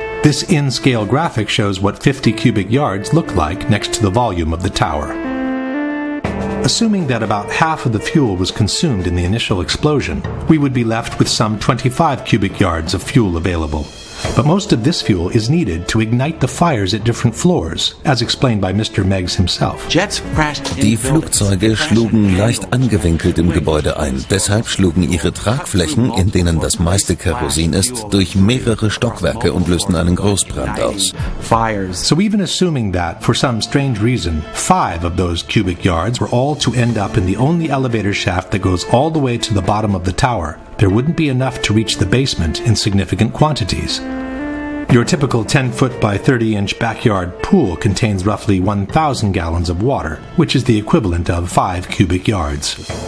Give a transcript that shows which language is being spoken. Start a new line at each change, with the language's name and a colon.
English: This in-scale graphic shows what 50 cubic yards look like next to the volume of the tower. Assuming that about half of the fuel was consumed in the initial explosion, we would be left with some 25 cubic yards of fuel available. But most of this fuel is needed to ignite the fires at different floors, as explained by Mr. Meggs himself.
German: Die Flugzeuge schlugen leicht angewinkelt im Gebäude ein. Deshalb schlugen ihre Tragflächen, in denen das meiste Kerosin ist, durch mehrere Stockwerke und lösten einen Großbrand aus.
English: So even assuming that, for some strange reason, 5 of those cubic yards were all to end up in the only elevator shaft that goes all the way to the bottom of the tower, there wouldn't be enough to reach the basement in significant quantities. Your typical 10-foot by 30-inch backyard pool contains roughly 1,000 gallons of water, which is the equivalent of 5 cubic yards.